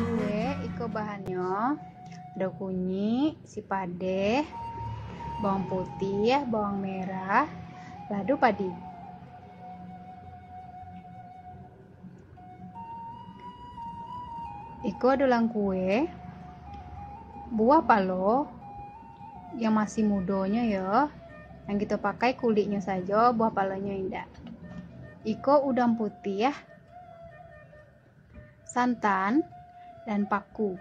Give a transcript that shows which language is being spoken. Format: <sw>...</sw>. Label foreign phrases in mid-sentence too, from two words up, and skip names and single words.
<min>Iko bahannya ada kunyit, sipade, bawang putih, bawang merah, ladu padi. Iko adalah kue buah palo yang masih mudanya ya, yang kita pakai kulitnya saja, buah palonya indah. Iko udang putih ya, santan dan paku.</min>